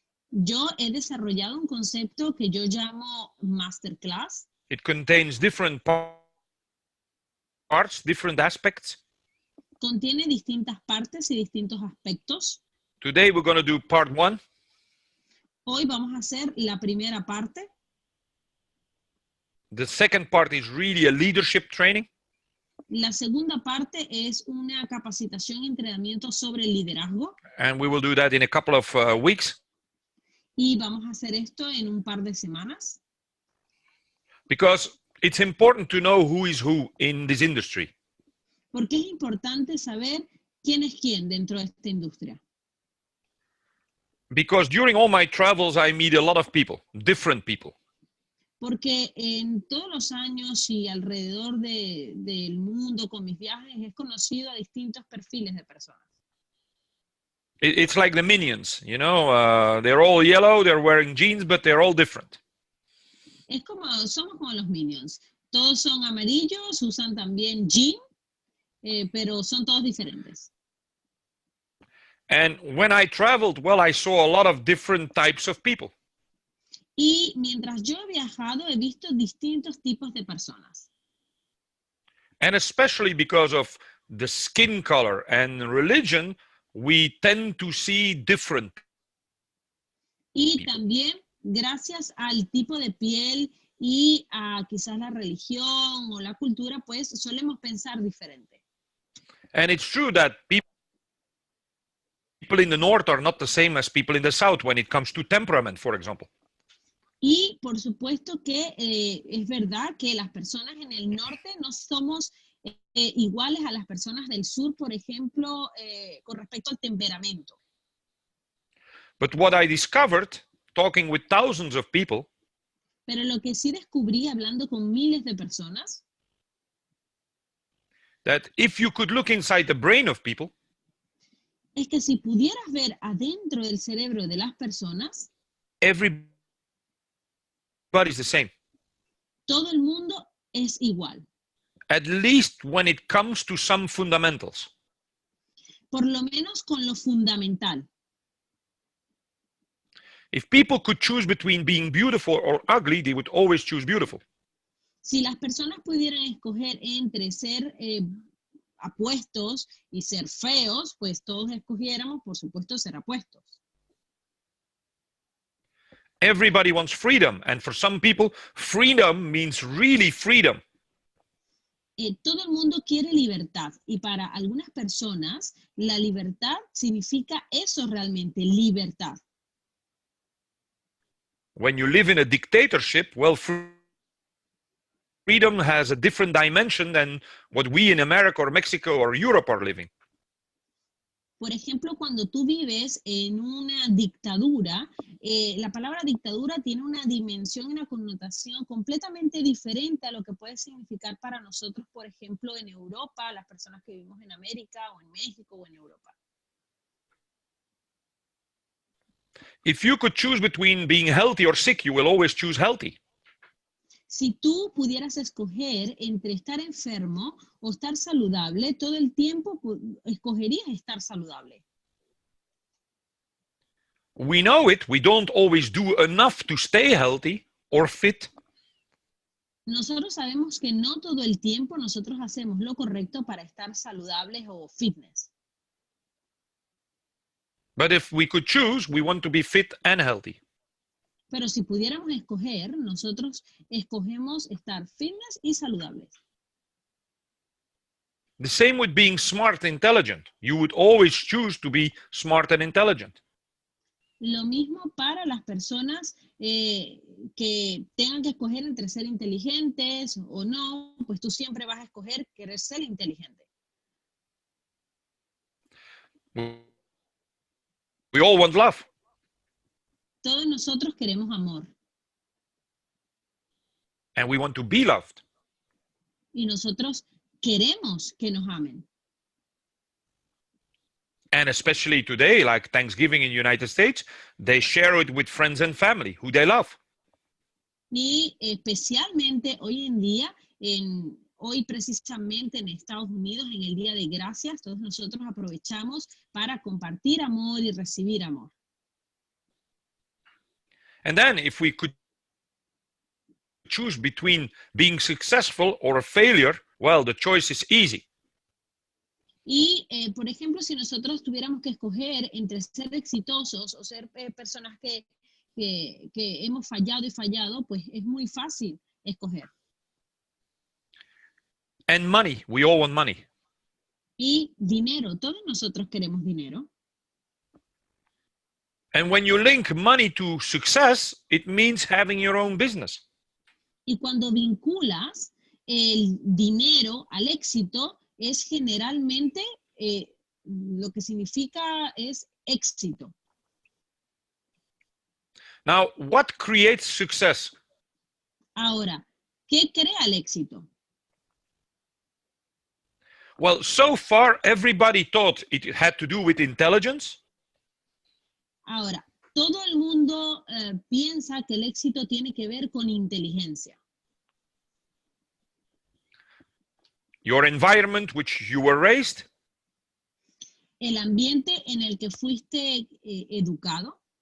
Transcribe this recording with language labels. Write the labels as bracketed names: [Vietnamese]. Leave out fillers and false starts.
[Spanish] Yo he desarrollado un concepto que yo llamo masterclass. [English] It contains different parts, different aspects. [Spanish] Contiene distintas partes y distintos aspectos. [English] Today we're going to do part 1. [Spanish] Hoy vamos a hacer la primera parte. [English] The second part is really a leadership training. [Spanish] La segunda parte es una capacitación y entrenamiento sobre liderazgo. [English] And we will do that in a couple of weeks. [Spanish] Y vamos a hacer esto en un par de semanas. [English] Because it's important to know who is who in this industry. [Spanish] Porque es importante saber quién es quién dentro de esta industria. [English] Because during all my travels, I meet a lot of people, different people. [Spanish] Porque en todos los años y alrededor del mundo con mis viajes he conocido a distintos perfiles de personas. [English] It's like the Minions, you know, they're all yellow, they're wearing jeans, but they're all different. [Spanish] Somos como los Minions. Todos son amarillos, usan también jean, pero son todos diferentes. [English] And when I traveled, well, I saw a lot of different types of people. [Spanish] Y mientras yo he viajado, he visto distintos tipos de personas. [English] And especially because of the skin color and religion, we tend to see different [Spanish] Y [English] people. [Spanish] también, gracias al tipo de piel y a quizás la religión o la cultura, pues solemos pensar diferente. [English] And it's true that people in the north are not the same as people in the south when it comes to temperament, for example. [Spanish] Y por supuesto que es verdad que las personas en el norte no somos iguales a las personas del sur, por ejemplo, con respecto al temperamento. [English] But what I discovered, talking with thousands of people, [Spanish] Pero lo que sí descubrí hablando con miles de personas, [English] that if you could look inside the brain of people, [Spanish] es que si pudieras ver adentro del cerebro de las personas, [English] everybody's the same. [Spanish] todo el mundo es igual. [English] At least when it comes to some fundamentals. [Spanish] Por lo menos con lo fundamental. [English] If people could choose between being beautiful or ugly, they would always choose beautiful. [Spanish] Si las personas pudieran escoger entre ser apuestos y ser feos, pues todos escogiéramos, por supuesto, ser apuestos. [English] Everybody wants freedom, and for some people, freedom means really freedom. [Spanish] Todo el mundo quiere libertad, y para algunas personas, la libertad significa eso realmente, libertad. [English] When you live in a dictatorship, well, freedom has a different dimension than what we in America or Mexico or Europe are living. [Spanish] Por ejemplo, cuando tú vives en una dictadura, la palabra dictadura tiene una dimensión y una connotación completamente diferente a lo que puede significar para nosotros, por ejemplo, en Europa, las personas que vivimos en América o en México o en Europa. [English] If you could choose between being healthy or sick, you will always choose healthy. [Spanish] Si tú pudieras escoger entre estar enfermo o estar saludable, todo el tiempo escogerías estar saludable. [English] We know it, we don't always do enough to stay healthy or fit. [Spanish] Nosotros sabemos que no todo el tiempo nosotros hacemos lo correcto para estar saludables o fitness. [English] But if we could choose, we want to be fit and healthy. [Spanish] Pero si pudiéramos escoger, nosotros escogemos estar fitness y saludables. [English] The same with being smart, intelligent. You would always choose to be smart and intelligent. [Spanish] Lo mismo para las personas que tengan que escoger entre ser inteligentes o no, pues tú siempre vas a escoger querer ser inteligente. [English] We all want love. [Spanish] Todos nosotros queremos amor. [English] And we want to be loved. [Spanish] Y nosotros queremos que nos amen. [English] And especially today, like Thanksgiving in the United States, they share it with friends and family who they love. [Spanish] Y especialmente hoy en día, hoy precisamente en Estados Unidos, en el Día de Gracias, todos nosotros aprovechamos para compartir amor y recibir amor. [English] And then if we could choose between being successful or a failure, well, the choice is easy. [Spanish] Y, por ejemplo, si nosotros tuviéramos que escoger entre ser exitosos o ser personas que hemos fallado y fallado, pues es muy fácil escoger. [English] And money, we all want money. [Spanish] Y dinero, todos nosotros queremos dinero. [English] And when you link money to success, it means having your own business. [Spanish] Y cuando vinculas el dinero al éxito, es generalmente lo que significa es éxito. [English] Now, what creates success? [Spanish] Ahora, ¿qué crea el éxito? [English] Well, so far, everybody thought it had to do with intelligence. [Spanish] Ahora, todo el mundo piensa que el éxito tiene que ver con inteligencia. [English] Your environment, which you were raised. [Spanish] El ambiente en el que fuiste educado.